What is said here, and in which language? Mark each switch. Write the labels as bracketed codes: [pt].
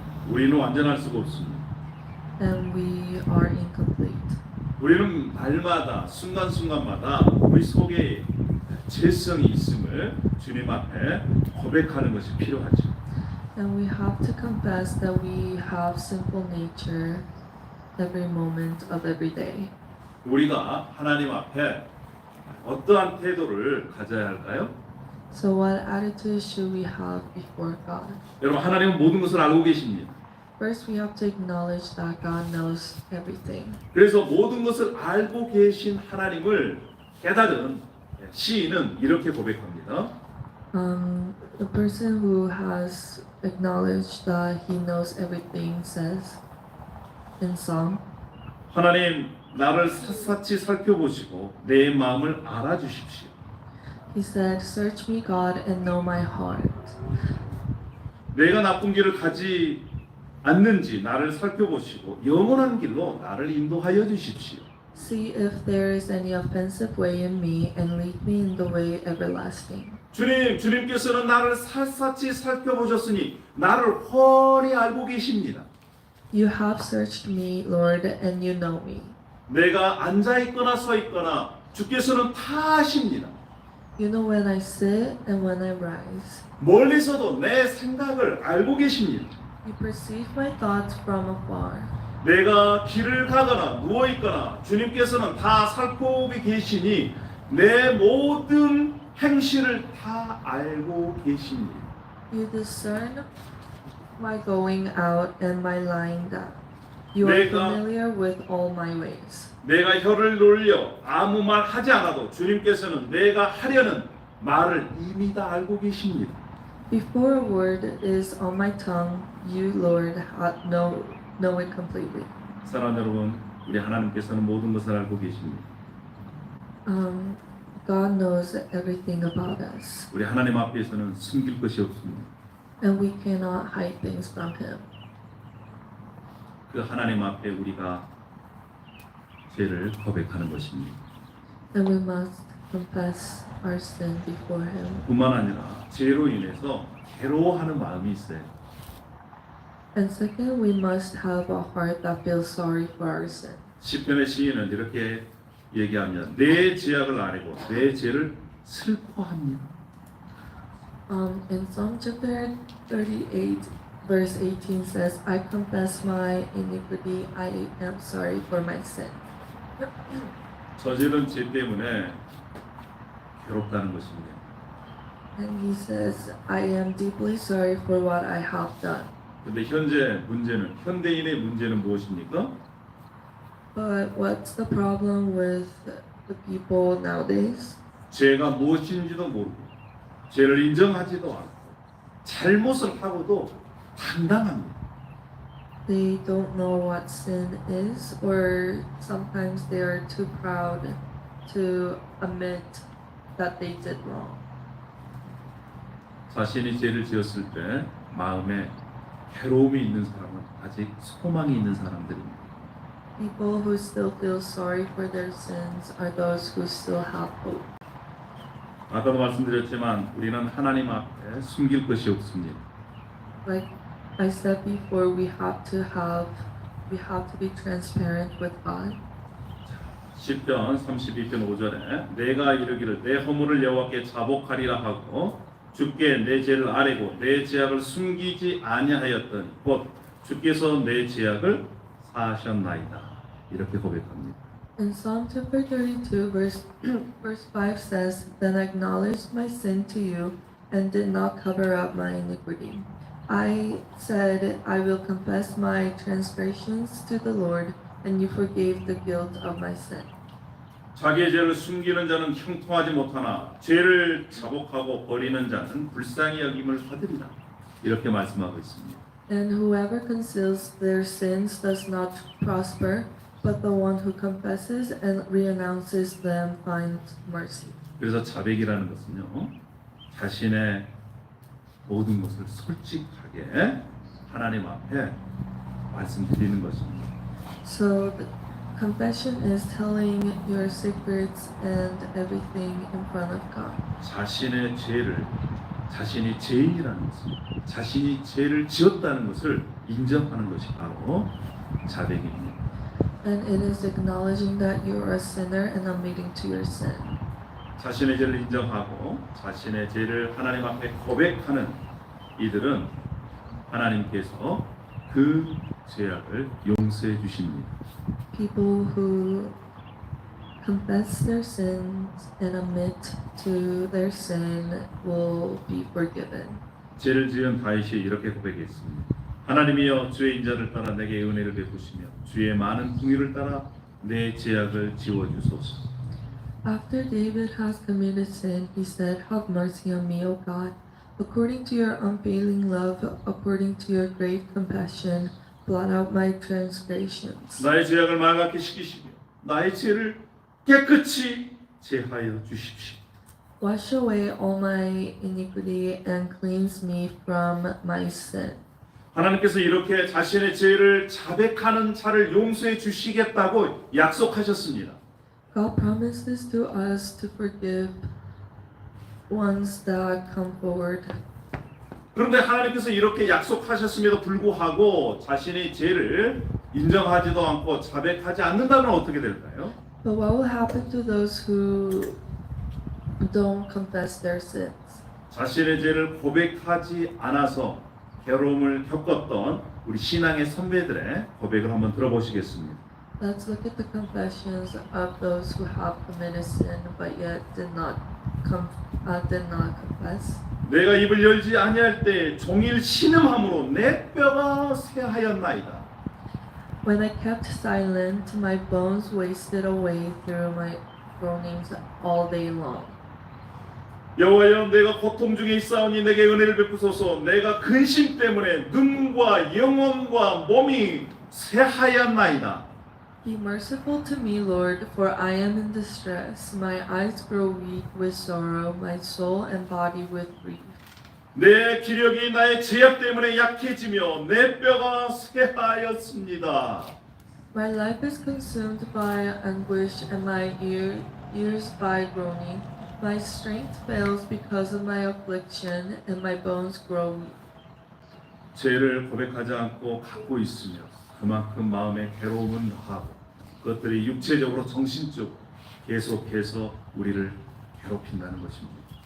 [ko] 우리는 완전할 수가 없습니다. [en] and we are incomplete. [ko] 우리는 날마다 순간순간마다 우리 속에 죄성이 있음을 주님 앞에 고백하는 것이 필요하죠. [en] And we have to confess that we have sinful nature every moment of every day. [ko] 우리가 하나님 앞에 어떠한 태도를 가져야 할까요? [en] So what attitude should we have before God? [ko] 여러분 하나님은 모든 것을 알고 계십니다. [en] First, we have to acknowledge that God knows everything. [ko] 그래서 모든 것을 알고 계신 하나님을 깨달은 시인은 이렇게 고백합니다. [en] The person who has acknowledged that he knows everything says in Psalm, [ko] 하나님 나를 샅샅이 살펴보시고 내 마음을 알아주십시오. [en] he said, Search me, God, and know my heart. [ko] 내가 나쁜 길을 가지 않는지 나를 살펴보시고 영원한 길로 나를 인도하여 주십시오. [en] See if there is any offensive way in me, and lead me in the way everlasting. [ko] 주님께서는 나를 샅샅이 살펴보셨으니 나를 훤히 알고 계십니다. [en] You have searched me, Lord, and you know me. [ko] 내가 앉아 있거나 서 있거나 주께서는 다 아십니다. [en] You know when I sit and when I rise. [ko] 멀리서도 내 생각을 알고 계십니다. [en] You perceive my thoughts from afar. [ko] 내가 길을 가거나 누워 있거나 주님께서는 다 살펴보고 계시니 내 모든 행실을 다 알고 계십니다. [en] You discern my going out and my lying down. You are [ko] 내가- [en] familiar with all my ways. [ko] 내가 혀를 놀려 아무 말 하지 않아도 주님께서는 내가 하려는 말을 이미 다 알고 계십니다. [en] Before a word is on my tongue, you, Lord, know it completely. [ko] 사랑하는 여러분, 우리 하나님께서는 모든 것을 알고 계십니다. [en] God knows everything about us, [ko] 우리 하나님 앞에서는 숨길 것이 없습니다. [en] and we cannot hide things from Him. [ko] 그 하나님 앞에 우리가 죄를 고백하는 것입니다. [en] And we must confess our sin before Him. [ko] 뿐만 아니라 죄로 인해서 괴로워하는 마음이 있어요. [en] And second, we must have a heart that feels sorry for our sin. [ko] 시편의 시인은 이렇게 얘기합니다. 내 죄악을 아뢰고 내 죄를 슬퍼합니다. [en] In Psalm chapter 38, verse 18 says, I confess my iniquity, I am sorry for my sin. [ko] 저지른 죄 때문에 괴롭다는 것입니다. [en] And he says, I am deeply sorry for what I have done. [ko] 근데 현대인의 문제는 무엇입니까? [en] But what's the problem with the people nowadays? [ko] 죄가 무엇인지도 모르고 죄를 인정하지도 않고 잘못을 하고도 당당합니다. [en] They don't know what sin is, or sometimes they are too proud to admit that they did wrong. [ko] 자신이 죄를 지었을 때 마음에 괴로움이 있는 사람은 아직 소망이 있는 사람들입니다. [en] People who still feel sorry for their sins are those who still have hope. [ko] 아까도 말씀드렸지만 우리는 하나님 앞에 숨길 것이 없습니다. [en] Like I said before, we have to be transparent with God. [ko] 시편 32편 5절에 내가 이르기를 내 허물을 여호와께 자복하리라 하고 주께 내 죄를 아뢰고 내 죄악을 숨기지 아니하였더니 곧 주께서 내 죄악을 사하셨나이다. 이렇게 고백합니다. [en] In Psalm chapter 32, verse 5 says, Then I acknowledged my sin to you and did not cover up my iniquity. I said, I will confess my transgressions to the Lord, and you forgave the guilt of my sin. [ko] 자기의 죄를 숨기는 자는 형통하지 못하나 죄를 자복하고 버리는 자는 불쌍히 여김을 받으리라. 이렇게 말씀하고 있습니다. [en] And whoever conceals their sins does not prosper, but the one who confesses and renounces them finds mercy. [ko] 그래서 자백이라는 것은요, 자신의 모든 것을 솔직하게 하나님 앞에 말씀드리는 것입니다. [en] So the confession is telling your secrets and everything in front of God. [ko] 자신의 죄를 자신이 죄인이라는 것을, 자신이 죄를 지었다는 것을 인정하는 것이 바로 자백입니다. [en] And it is acknowledging that you are a sinner and admitting to your sin. [ko] 자신의 죄를 인정하고 자신의 죄를 하나님 앞에 고백하는 이들은 하나님께서 그 죄악을 용서해 주십니다. [en] People who confess their sins and admit to their sin will be forgiven. [ko] 죄를 지은 다윗이 이렇게 고백했습니다. 하나님이여 주의 인자를 따라 내게 은혜를 베푸시며 주의 많은 긍휼을 따라 내 죄악을 지워 주소서. [en] After David has committed sin, he said, Have mercy on me, O God. According to your unfailing love, according to your great compassion, blot out my transgressions. [ko] 나의 죄악을 말갛게 씻기시며 나의 죄를 깨끗이 제하여 주십시오. [en] Wash away all my iniquity and cleanse me from my sin. [ko] 하나님께서 이렇게 자신의 죄를 자백하는 자를 용서해 주시겠다고 약속하셨습니다. [en] God promises to us to forgive ones that come forward. [ko] 그런데 하나님께서 이렇게 약속하셨음에도 불구하고 자신의 죄를 인정하지도 않고 자백하지 않는다면 어떻게 될까요? [en] But what will happen to those who don't confess their sins? [ko] 자신의 죄를 고백하지 않아서 괴로움을 겪었던 우리 신앙의 선배들의 고백을 한번 들어보시겠습니다. [en] Let's look at the confessions of those who have committed sin but yet did not confess. [ko] 내가 입을 열지 아니할 때 종일 신음함으로 내 뼈가 쇠하였나이다. [en] When I kept silent, my bones wasted away through my groanings all day long. [ko] 여호와여 내가 고통 중에 있사오니 내게 은혜를 베푸소서. 내가 근심 때문에 눈과 영혼과 몸이 쇠하였나이다. [en] Be merciful to me, Lord, for I am in distress. My eyes grow weak with sorrow, my soul and body with grief. [ko] 내 기력이 나의 죄악 때문에 약해지며 내 뼈가 쇠하였습니다. [en] My life is consumed by anguish, and my ears by groaning. My strength fails because of my affliction, and my bones grow weak. [ko] 죄를 고백하지 않고 갖고 있으며 그만큼 마음에 괴로움은 더하고 그것들이 육체적으로 정신적으로 계속해서 우리를 괴롭힌다는 것입니다.